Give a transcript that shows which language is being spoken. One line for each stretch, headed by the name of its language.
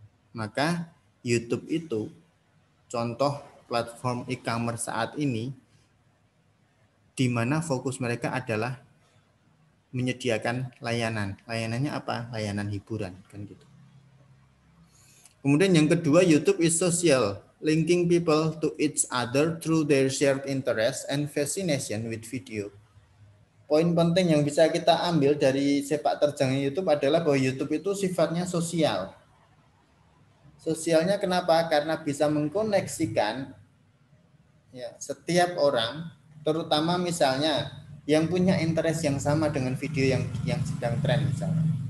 Indonesian: Maka YouTube itu contoh platform e-commerce saat ini di mana fokus mereka adalah menyediakan layanan. Layanannya apa? Layanan hiburan kan gitu. Kemudian yang kedua,
English: YouTube is social, linking people to each other through their shared interest and fascination with video.
Indonesian: Poin penting yang bisa kita ambil dari sepak terjangnya YouTube adalah bahwa YouTube itu sifatnya sosial. Sosialnya kenapa? Karena bisa mengkoneksikan ya, setiap orang, terutama misalnya yang punya interest yang sama dengan video yang sedang tren misalnya.